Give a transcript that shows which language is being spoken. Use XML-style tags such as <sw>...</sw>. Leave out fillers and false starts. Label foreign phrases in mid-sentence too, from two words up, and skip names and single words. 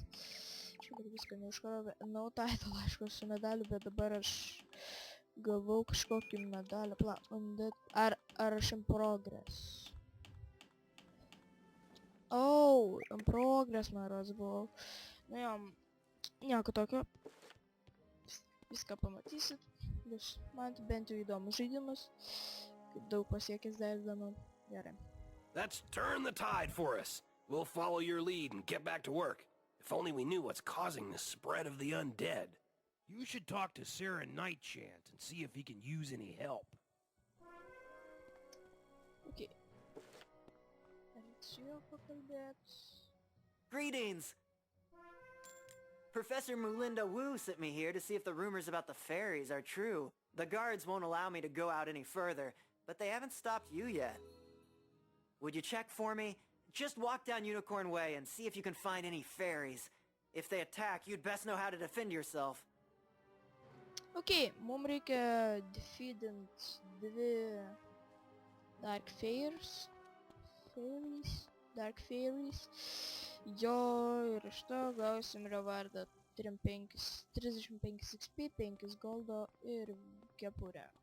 <lt>Šiaip viską neužkrovė.</lt> <en>No title,</en> <lt>aišku, su medaliu, bet dabar aš gavau kažkokį medalį. Ar aš</lt> <en>in progress? Oh, in progress,</en> <lt>man rods buvau. Nu jo, nieko tokio. Viską pamatysit. Bus man bent jau įdomus žaidimas. Kaip daug pasiekęs daidama. Gerai.</lt> <en>That's turn the tide for us. We'll follow your lead and get back to work. If only we knew what's causing the spread of the undead. You should talk to Sarah Nightchant and see if he can use any help.</en> <lt>Okay. Su juo pakalbėt.</lt> <en>Greetings! Professor Mulinda Wu sent me here to see if the rumors about the fairies are true. The guards won't allow me to go out any further, but they haven't stopped you yet. Would you check for me? Just walk down Unicorn Way and see if you can find any fairies. If they attack, you'd best know how to defend yourself.</en> <lt>Ok, mum reikia defeatint 2 Dark Fairies. Dark Fairies. Jo, ir iš to gausim revardą 35 XP, 5 goldo ir kepurę.</lt>